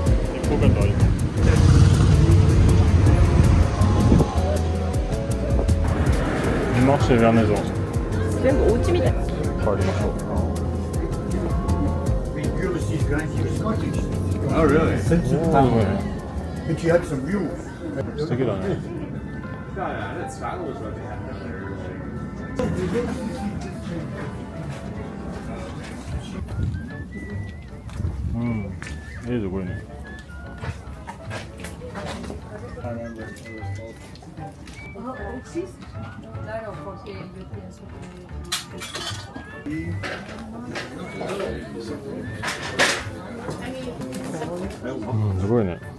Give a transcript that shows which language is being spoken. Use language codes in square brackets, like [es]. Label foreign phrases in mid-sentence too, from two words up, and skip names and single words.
[fr] Marché vers maison. [ja] 全部お家みたいな。帰りましょう。 [en] Oh, really? But you had some mules. [ja] 素敵だね。うん、いいぞこれね。うん、すごいね。